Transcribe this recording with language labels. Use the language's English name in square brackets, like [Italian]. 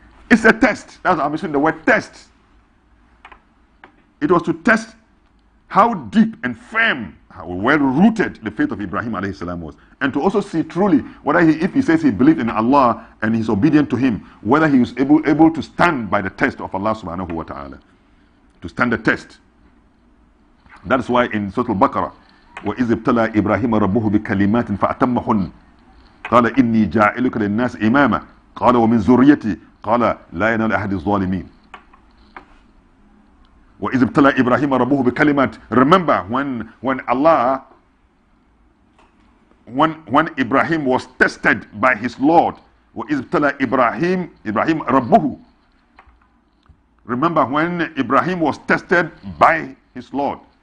[English] It's a test. That's why I'm using the word test. It was to test how deep and firm, how well rooted the faith of Ibrahim alayhi salam was, and to also see truly whether if he says he believed in Allah and he's obedient to him, whether he was able to stand by the test of Allah subhanahu wa ta'ala, to stand the test. That's why in Surah Al-Baqarah, [Arabic] وَإِذِ ابْتَلَى إِبْرَاهِيمَ رَبُّهُ بِكَلِمَاتٍ فَأَتَمَّهُنَّ قَالَ إِنِّي جَاعِلُكَ لِلنَّاسِ إِمَامًا قَالَ وَمِنْ ذُرِّيَّتِي قَالَ لَا يَنَالُ أَحَدِ الظَّالِمِينَ. وَإِذِ ابْتَلَى إِبْرَاهِيمَ رَبُّهُ بِكَلِمَاتٍ. [English] Remember when Allah, when Ibrahim was tested by his Lord, [Arabic] وَإِذِ ابْتَلَى [English] Ibrahim [Arabic] رَبُّهُ. [English] Remember when Ibrahim was tested by his Lord.